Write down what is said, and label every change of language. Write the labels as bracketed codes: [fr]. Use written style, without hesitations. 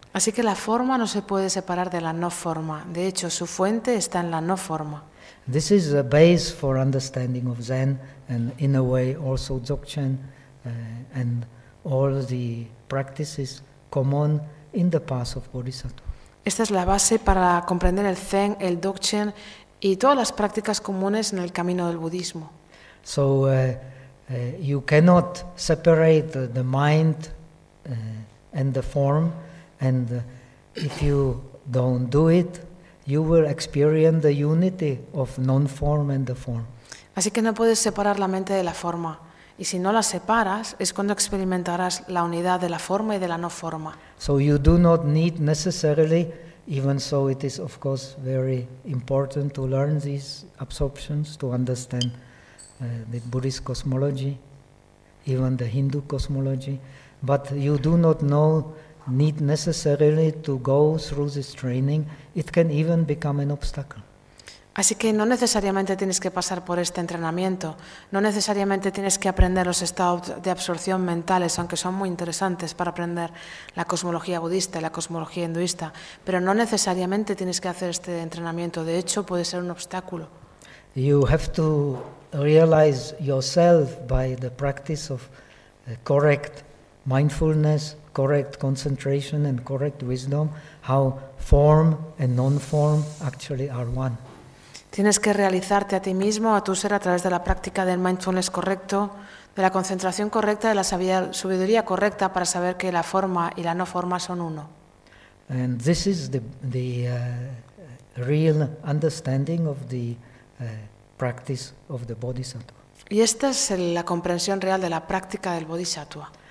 [es] Así que la forma no se puede separar de la no forma. De hecho, su fuente está en la no forma. [en] This is a base for understanding of Zen, and in a way also Dzogchen, and all the practices common in the path of Bodhisattva. [es] Esta es la base para comprender el Zen, el Dzogchen, y todas las prácticas comunes en el camino del budismo. [en] So you cannot separate the mind and the form, and if you don't do it, you will experience the unity of non-form and the form. [es] Así que no puedes separar la mente de la forma, y si no la separas, es cuando experimentarás la unidad de la forma y de la no forma. [en] So you do not need necessarily. Even so, it is of course very important to learn these absorptions to understand the Buddhist cosmology, even the Hindu cosmology. But you do not need necessarily to go through this training. It can even become an obstacle. [es] Así que no necesariamente tienes que pasar por este entrenamiento. No necesariamente tienes que aprender los estados de absorción mentales, aunque son muy interesantes para aprender la cosmología budista y la cosmología hinduista. Pero no necesariamente tienes que hacer este entrenamiento. De hecho, puede ser un obstáculo. [en] You have to realize yourself by the practice of correct mindfulness, correct concentration and correct wisdom, how form and non-form actually are one. [es] Tienes que realizarte a ti mismo, a tu ser, a través de la práctica del mindfulness correcto, de la concentración correcta, de la sabiduría correcta, para saber que la forma y la no forma son uno. [en] And this is the real understanding of the practice of the Bodhisattva. [es] Y esta es la comprensión real de la práctica del Bodhisattva.